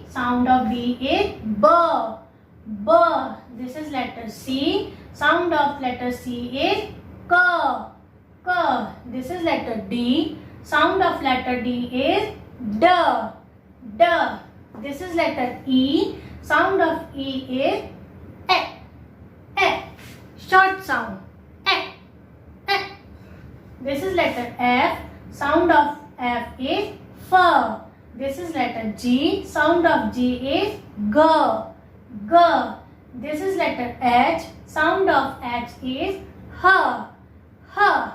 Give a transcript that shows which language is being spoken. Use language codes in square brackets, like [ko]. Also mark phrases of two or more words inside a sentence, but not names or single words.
[en] Sound of B is B. B. This is letter C. Sound of letter C is K. K. This is letter D. Sound of letter D is D. D. This is letter E. Sound of E is E. E. Short sound E. E. This is letter F. Sound of F is F. This is letter G. Sound of G is G. G. This is letter H. Sound of H is H. H.